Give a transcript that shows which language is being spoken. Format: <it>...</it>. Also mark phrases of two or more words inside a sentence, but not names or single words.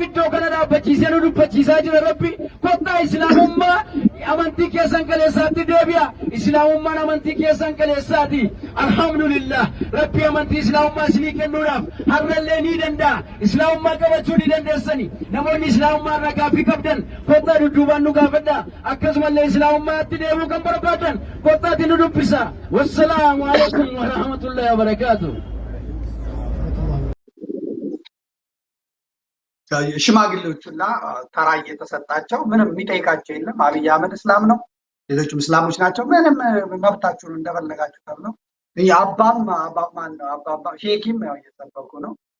<om>iddoo kana dhaabbachiisee nu dubbachiisaa jira Rabbi kottaa islaamummaa amantii keessan kaleessaatti deebi'a islaamummaan amantii keessan kaleessaati alhamdulillah Rabbi amantii islaamummaa isinii kennuudhaaf har'allee ni danda'a islaamummaa qabachuu ni dandeessani namoonni islaamummaa irraa gaaffii qabdan kottaa dudduubaan nu gaafadha akkasumallee islaamummaatti deebi'uu kan barbaadan kottaatti nu dubbisa</om> <ar>والسلام عليكم ورحمة الله وبركاته</ar> <am>ሽማግሌዎችና ተራ እየተሰጣቸው ምንም የሚጠይቃቸው የለም። አብይ አህመድ እስላም ነው፣ ሌሎችም እስላሞች ናቸው። ምንም መብታችሁን እንደፈለጋችሁ ተብለው አባም ማን ነው አባባ ሼኪም ያው እየጠበቁ ነው።</am>